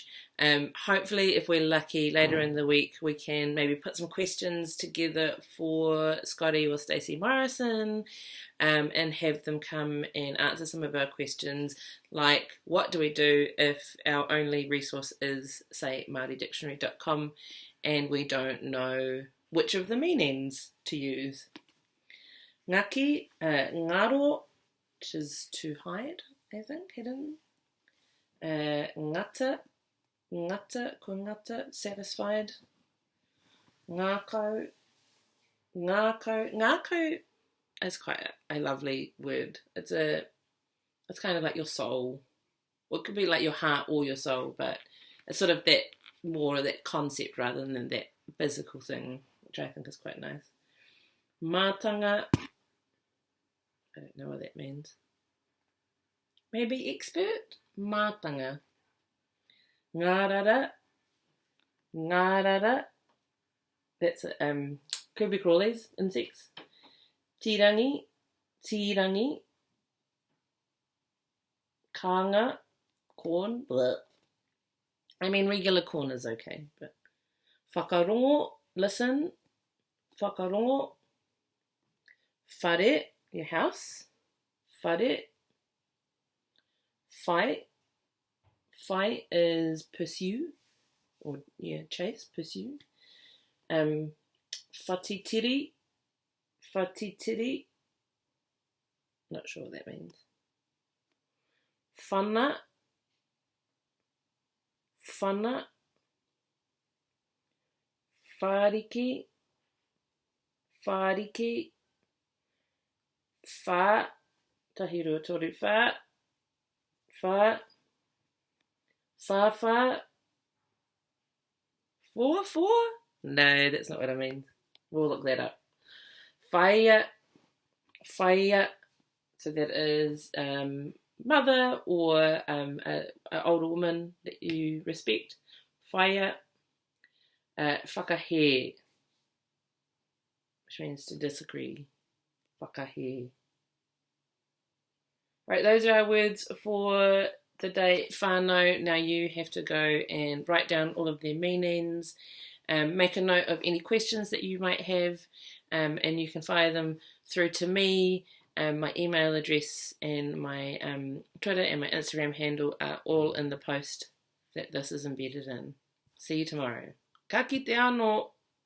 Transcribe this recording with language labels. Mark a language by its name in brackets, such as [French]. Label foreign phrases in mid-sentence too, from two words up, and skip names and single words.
[English] Hopefully, if we're lucky, later in the week we can maybe put some questions together for Scotty or Stacey Morrison and have them come and answer some of our questions, like what do we do if our only resource is, say, MāoriDictionary.com and we don't know which of the meanings to use. [Māori] Ngaki, ngaro, [English] which is to hide, I think, hidden. [Māori] Ngata, ko ngata, [English] satisfied. Ngako is quite a lovely word. It's kind of like your soul. Well, it could be like your heart or your soul, but it's sort of that more of that concept rather than that physical thing, which I think is quite nice. Mātanga, I don't know what that means. Maybe expert? [Māori] Mātanga. Ngārara. [English] That's creepy crawlies, insects. [Māori] Tirangi. Kānga. [English] Corn. Bleh. I mean, regular corn is okay, but whakarongo, listen. [Māori] Whakarongo. Whare, [English] your house. [Māori] Whare. [English] Whai is pursue, or chase, pursue. Whatitiri, not sure what that means. [Māori] Whana, whāriki, whā, tahirua toru whā, whāwhā, [English] four? No, that's not what I mean. We'll look that up. Whaia, so that is mother or an older woman that you respect. [Māori] Whaia, whakahe, [English] which means to disagree. [Māori] Whakahe. [English] Right, those are our words for the day whānau. Now you have to go and write down all of their meanings, make a note of any questions that you might have, and you can fire them through to me. My email address and my Twitter and my Instagram handle are all in the post that this is embedded in. See you tomorrow. [Māori] Ka kite anō!